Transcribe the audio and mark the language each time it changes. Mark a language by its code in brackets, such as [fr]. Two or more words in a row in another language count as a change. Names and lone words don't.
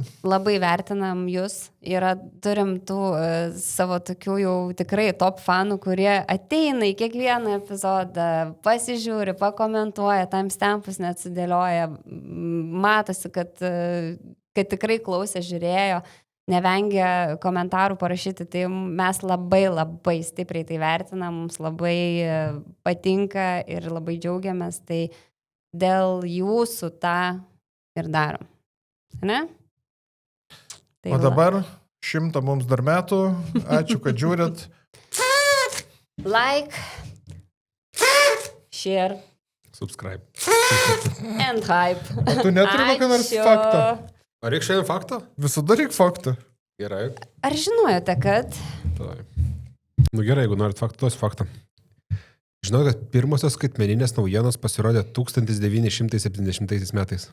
[lt] Labai vertinam jūs ir turim tų savo tokių jau tikrai top fanų, kurie ateina į kiekvieną epizodą, pasižiūri, pakomentuoja, timestampus net sudėlioja, matosi, kad tikrai klausė, žiūrėjo, nevengia komentarų parašyti, tai mes labai stipriai tai vertinam, mums labai patinka ir labai džiaugiamės, tai dėl jūsų tą ir darom. Ne? Tai o dabar 100 mums dar metų. Ačiū, kad žiūrit. [en] Like, share, subscribe and hype. [lt] O tu neturi kokio nors fakto? Ar reikia šiandien faktą? Visada reikia faktą. Gerai. Ar žinojote, kad? Gerai, jeigu norit faktą, duosiu faktą. Žinau, kad pirmosios skaitmeninės naujienos pasirodė 1970 metais.